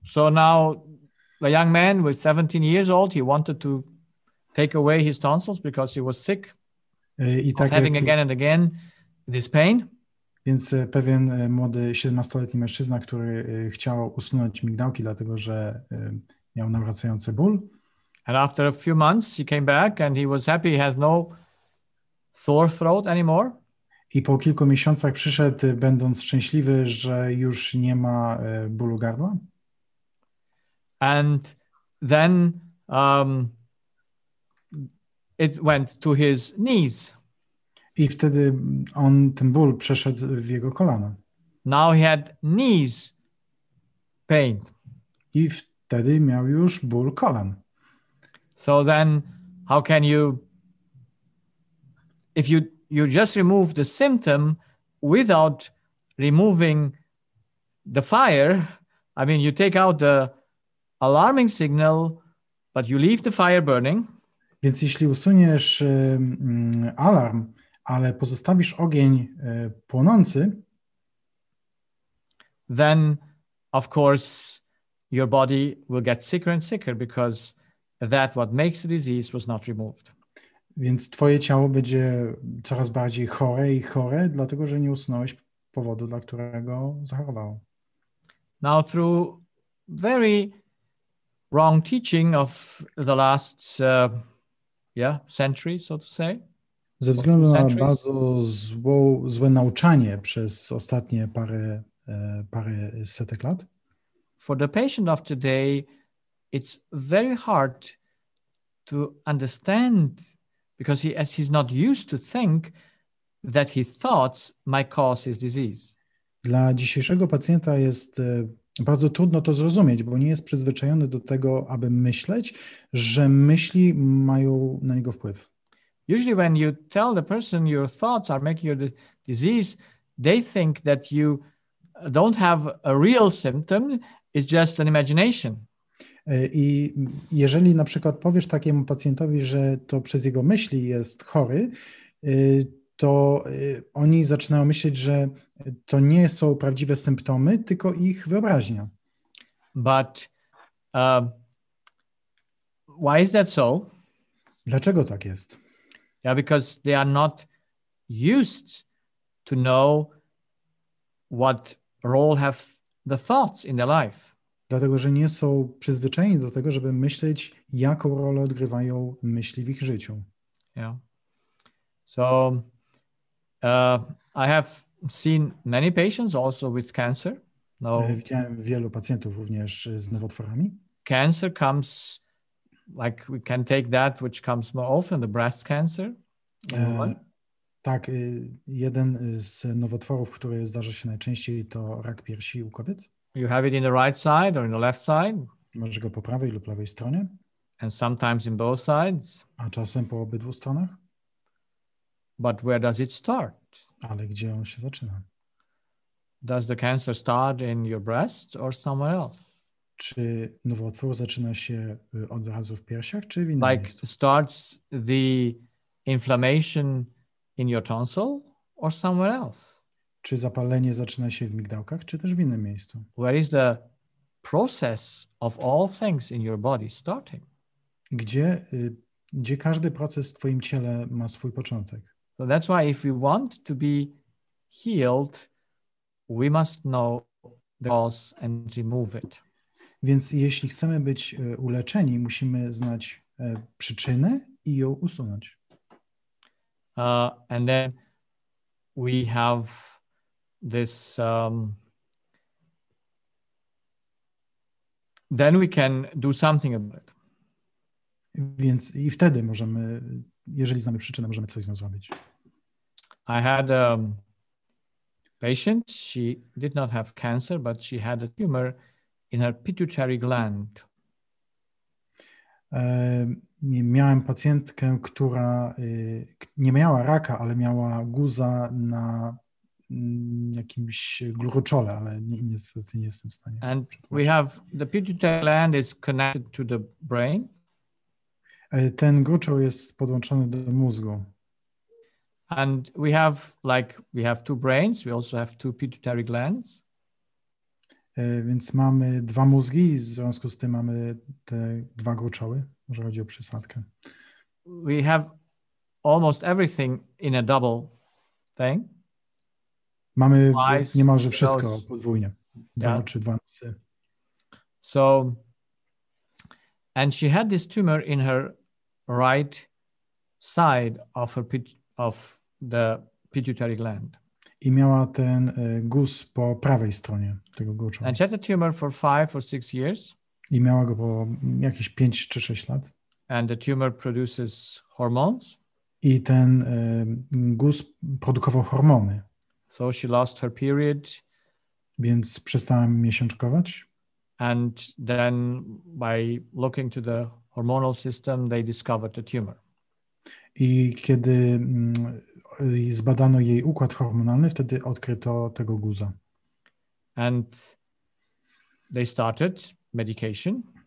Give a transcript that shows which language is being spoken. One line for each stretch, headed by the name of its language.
English: So now a young man with 17 years old, he wanted to take away his tonsils because he was sick
Polish: I tak
English: of having again and again this pain.
Polish: Więc pewien młody 17-letni mężczyzna, który chciał usunąć migdałki, dlatego że miał nawracający ból.
English: And after a few months, he came back and he was happy he has no sore throat anymore.
Polish: I po kilku miesiącach przyszedł, będąc szczęśliwy, że już nie ma bólu gardła.
English: And then it went to his knees.
Polish: I wtedy ten ból przeszedł w jego kolana.
English: Now he had knees pain.
Polish: I wtedy miał już ból kolan.
English: So then how can you, if you just remove the symptom without removing the fire, I mean, you take out the alarming signal, but you leave the fire burning.
Polish: Więc jeśli usuniesz alarm, ale pozostawisz ogień płonący,
English: then of course your body will get sicker and sicker because that what makes the disease was not removed.
Polish: Więc twoje ciało będzie coraz bardziej chore i chore, dlatego że nie usunąłeś powodu, dla którego zachorowało.
English: Now through very wrong teaching of the last century, so to say.
Polish: Ze względu na bardzo złe nauczanie przez ostatnie parę setek lat.
English: For the patient of today, it's very hard to understand because he's not used to think that his thoughts might cause his disease.
Polish: Dla dzisiejszego pacjenta jest bardzo trudno to zrozumieć, bo nie jest przyzwyczajony do tego, aby myśleć, że myśli mają na niego wpływ.
English: Usually when you tell the person your thoughts are making your disease, they think that you don't have a real symptom, it's just an imagination.
Polish: I jeżeli na przykład powiesz takiemu pacjentowi, że to przez jego myśli jest chory, to oni zaczynają myśleć, że to nie są prawdziwe symptomy, tylko ich wyobraźnia.
English: But why is that so?
Polish: Dlaczego tak jest?
English: Yeah, because they are not used to know what role have the thoughts in their life.
Polish: Dlatego, że nie są przyzwyczajeni do tego, żeby myśleć, jaką rolę odgrywają myśli w ich życiu.
English: Yeah. So I have seen many patients also with cancer.
Polish: Widziałem wielu pacjentów również z nowotworami.
English: Cancer comes, like we can take that which comes more often, the breast cancer.
Polish: Tak, jeden z nowotworów, który zdarza się najczęściej, to rak piersi u kobiet.
English: You have it in the right side or in the left side.
Polish: Możesz go po prawej lub lewej stronie.
English: And sometimes in both sides.
Polish: A czasem po obydwu stronach.
English: But where does it start?
Polish: Ale gdzie on się zaczyna?
English: Does the cancer start in your breast or somewhere else?
Polish: Czy nowotwór zaczyna się od razu w piersiach, czy w innym miejscu?
English: Starts the inflammation in your tonsil or somewhere else?
Polish: Czy zapalenie zaczyna się w migdałkach, czy też w innym miejscu?
English: Where is the process of all things in your body starting?
Polish: Gdzie każdy proces w twoim ciele ma swój początek?
English: So that's why if we want to be healed, we must know the cause and remove it.
Polish: Więc jeśli chcemy być uleczeni, musimy znać przyczynę i ją usunąć.
English: And then we have this then we can do something about it.
Polish: Więc i wtedy możemy, jeżeli znamy przyczynę, możemy coś z nią zrobić.
English: I had a patient. She did not have cancer, but she had a tumor in her pituitary gland.
Polish: Miałem pacjentkę, która nie miała raka, ale miała guza na jakimś gruczole, ale niestety nie jestem w stanie.
English: And we have the pituitary gland is connected to the brain.
Polish: Ten gruczoł jest podłączony do mózgu.
English: And we have two brains. We also have two pituitary glands.
Polish: Więc mamy dwa mózgi i w związku z tym mamy te dwa gruczoły, jeżeli chodzi o przysadkę.
English: We have almost everything in a double thing.
Polish: Mamy niemalże wszystko podwójnie. Dwa
English: Yeah.
Polish: oczy, dwa nosy.
English: So, and she had this tumor in her right side of the pituitary gland.
Polish: I miała ten guz po prawej stronie tego gruczołu.
English: And she had a tumor for 5 or 6 years.
Polish: I miała go po jakieś 5 czy 6 lat.
English: And the tumor produces hormones.
Polish: I ten guz produkował hormony.
English: So she lost her period.
Polish: Więc przestałem miesiączkować.
English: And then by looking to the hormonal system, they discovered the tumor.
Polish: I kiedy zbadano jej układ hormonalny, wtedy odkryto tego guza.
English: And they started medication.